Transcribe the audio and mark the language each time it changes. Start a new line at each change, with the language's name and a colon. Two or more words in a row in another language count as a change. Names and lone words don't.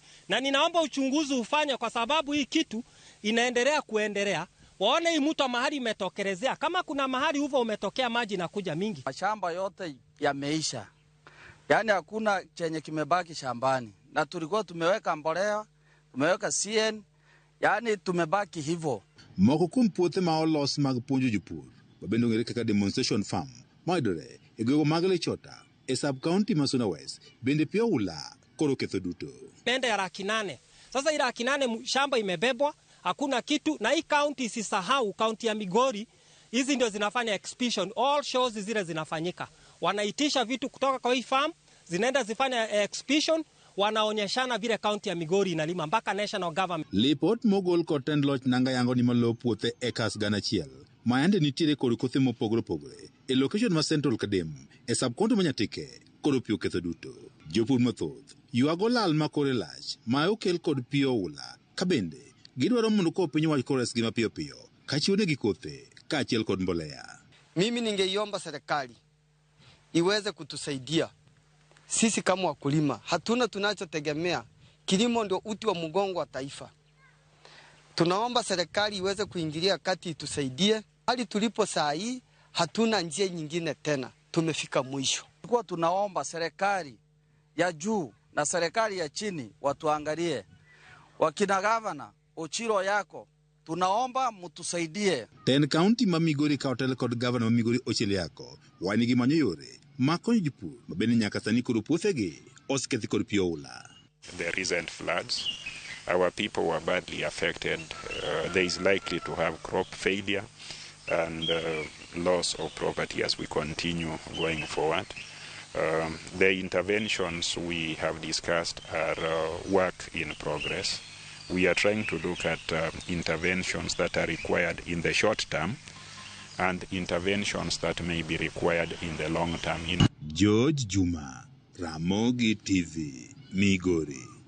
Swahili: Na ninaomba uchunguzi ufanye, kwa sababu hii kitu inaendelea kuendelea. Waone hii mto mahali imetokelezea. Kama kuna mahali huo umetokea maji na kuja mingi. Mashamba yote yameisha. Yaani hakuna chenye kimebaki shambani. Na tulikuwa tumeweka mbolea, tumeweka CN, yaani tumebaki hivyo.
Luo (Kenya and Tanzania): Moko kuom puothe ma olos mag puonjo jopur, babende ong'ere kaka
English: demonstration farm,
Luo (Kenya and Tanzania): mayudore e gwego mag Lechota e sub-county ma Suna West, bende pi oula koro ketho duto.
Swahili: Pende ya 800,000. Sasa ila 800,000 shamba imebebwa, hakuna kitu. Na hii county isisahau, county ya Migori, hizi ndio zinafanya exhibition.
English: All shows
Swahili: zile zinafanyika. Wanaitisha vitu kutoka kwa hii farm, zinaenda zifanya exhibition, wanaonyeshana vile county ya Migori inalima mpaka
English: national government.
Luo (Kenya and Tanzania): Lipot mogol kod tend loch nanga yango ni malo puothe acres 1,000. Mayande nitiere kod kothe mopogore opogore e location ma Central Kadem e sub-county Manyateke koro pi oketho duto. Jopur mathoth ywago lal ma kore lach ma okel kod pi oula, ka bende gidwaro mondo ko piny wach kores gima piyo piyo kachiwonegi kothe kaachiel kod mbolea.
Swahili: Mimi ningeiomba serikali iweze kutusaidia. Sisi kama wakulima hatuna tunachotegemea, kilimo ndio uti wa mgongo wa taifa. Tunaomba serikali iweze kuingilia kati itusaidie. Hali tulipo saa hii hatuna njia nyingine tena, tumefika mwisho. Tulikuwa tunaomba serikali ya juu na serikali ya chini watuangalie. Wakina gavana Ochiro yako, tunaomba mtusaidie.
Luo (Kenya and Tanzania): Ten county ma Migori ka hotel kod gavana ma Migori Ochilo yako wani gi manyo yore makonyo jopur mabende nyaka sani koro puothegi osekethi kod pi oula.
English: The recent floods, our people were badly affected. There is likely to have crop failure and loss of property as we continue going forward. The interventions we have discussed are work in progress. We are trying to look at interventions that are required in the short term and interventions that may be required in the long term. George Juma, Ramogi TV, Migori.